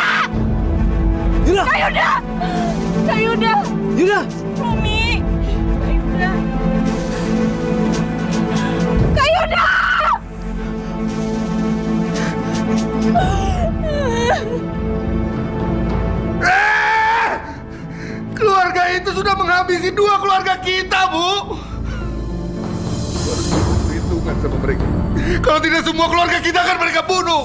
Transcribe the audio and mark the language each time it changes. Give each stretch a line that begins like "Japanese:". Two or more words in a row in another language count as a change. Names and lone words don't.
Indonesian: Yuda! Kak Yuda! Kak Yuda! Yuda! Romi! Kak Yuda! Kak Yuda! Keluarga itu sudah menghabisi 2 keluarga kita, Bu. Harus berhitungan sama mereka. Kalau tidak semua keluarga kita akan mereka bunuh.